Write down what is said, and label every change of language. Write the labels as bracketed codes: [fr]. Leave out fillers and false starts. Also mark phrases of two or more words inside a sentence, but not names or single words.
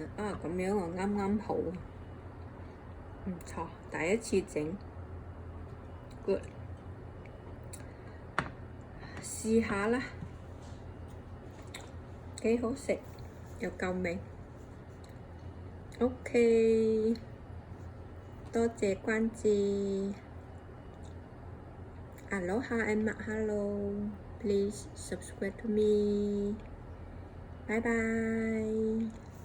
[yue] 啊，咁樣我啱啱好，唔錯，第一次整 ，good， 試下啦，幾好食又夠味。OK， 多謝關注。 [en] Aloha and mahalo. Please subscribe to me. Bye bye.